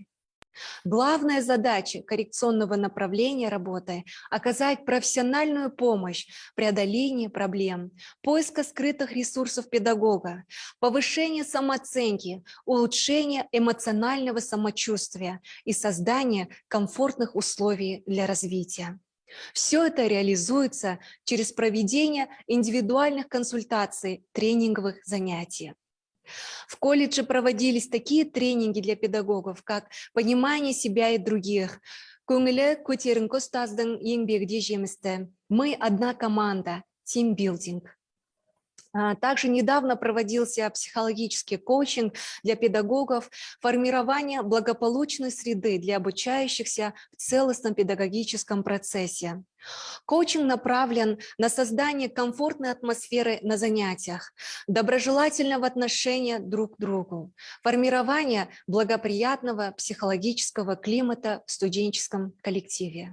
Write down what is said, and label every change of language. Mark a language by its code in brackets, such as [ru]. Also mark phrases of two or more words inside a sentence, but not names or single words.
[ru] Главная задача коррекционного направления работы – оказать профессиональную помощь в преодолении проблем, поиска скрытых ресурсов педагога, повышения самооценки, улучшения эмоционального самочувствия и создания комфортных условий для развития. Все это реализуется через проведение индивидуальных консультаций, тренинговых занятий. В колледже проводились такие тренинги для педагогов, как понимание себя и других, [kk] «Көңілі көтеріңкі ұстаздың еңбегінде жемісті», [ru] «Мы одна команда», «Тимбилдинг». Также недавно проводился психологический коучинг для педагогов, формирование благополучной среды для обучающихся в целостном педагогическом процессе. Коучинг направлен на создание комфортной атмосферы на занятиях, доброжелательного отношения друг к другу, формирование благоприятного психологического климата в студенческом коллективе.